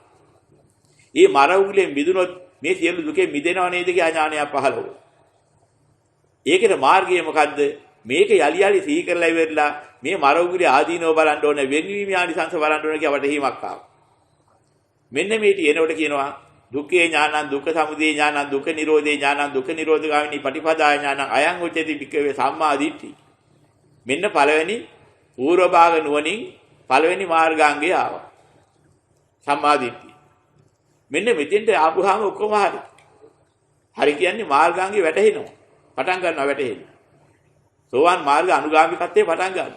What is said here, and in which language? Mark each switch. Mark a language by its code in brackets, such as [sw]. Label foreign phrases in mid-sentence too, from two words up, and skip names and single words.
[si] මේ මරවුලෙන් මිදුනොත් මේ සියලු දුකෙන් මිදෙනව නේද කියලා ඥානයක් පහළ වුණා. ඒකේ මාර්ගය මොකද්ද? මේක යලි යලි සිහි කරලා ඉවරලා මේ මරවුලේ ආදීනව බලන්න ඕන, වෙන්වීම ආනිසංස බලන්න ඕන කියලා වටහීමක් ආවා. මෙන්න මේටි එනකොට කියනවා [pi] දුක්ඛේ ඥානං දුක්ඛ සමුදය ඥානං දුක්ඛ නිරෝධේ ඥානං දුක්ඛ නිරෝධගාමිනී පටිපදා ඥානං අයං උච්චති භික්ඛවේ සම්මා දිට්ඨි. [si] මෙන්න පළවෙනි පූර්ව භාග නුවණින් පළවෙනි මාර්ගාංගය ආවා. සම්මා දිට්ඨිය. මෙන්න මෙතෙන්ට ආපුවාම ඔක්කොම හරි. හරි කියන්නේ මාර්ගාංගේ වැටහෙනවා. පටන් ගන්නවා වැටහෙනවා. සෝවාන් මාර්ග අනුගාමිකත්වයේ පටන් ගන්නවා.